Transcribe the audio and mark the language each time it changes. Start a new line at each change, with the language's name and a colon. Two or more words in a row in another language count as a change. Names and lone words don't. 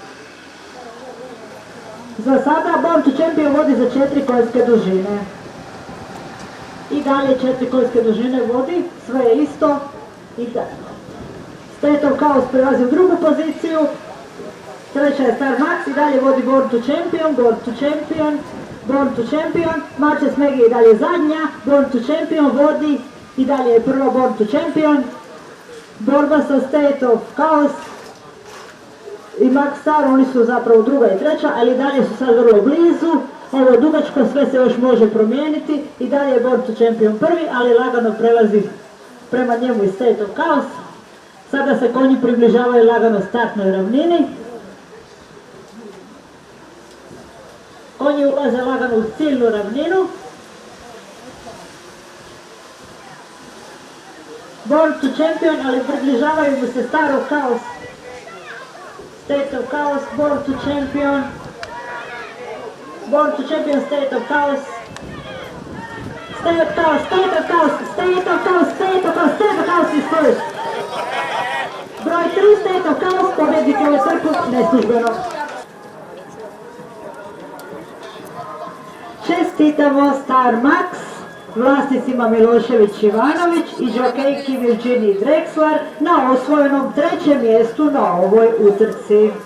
Croatian: Za sada Born to Champion vodi za 4 konjske dužine. I dalje 4 konjske dužine vodi, sve je isto. I State of Chaos prelazi u drugu poziciju. Treća je Star Max i dalje vodi Born to Champion, Born to Champion, Born to Champion. Marches Megi je dalje zadnja, Born to Champion vodi i dalje je prva Born to Champion. Borba sa State of Chaos i Max Star, oni su zapravo druga i treća, ali dalje su sad vrlo blizu. Ovo je dugačko, sve se još može promijeniti i dalje je Born to Champion prvi, ali lagano prelazi prema njemu i State of Chaos. Sada se konji približavaju lagano startnoj ravnini. Konji ulaze lagano u ciljnu ravninu. Born to Champion, ali približavaju mu se Star of Chaos. State of Chaos, Born to Champion. Born to Champion, State of Chaos.
English: State of Chaos, State of Chaos, State of Chaos, State of Chaos, State of Chaos is first.
Croatian: Broj 3, State of Chaos, pobjednik ove trku neslužbeno. Čestitamo Star Max, vlasnicima Milošević Ivanović i džokejki Virginia Drexler na osvojenom 3. mjestu na ovoj utrci.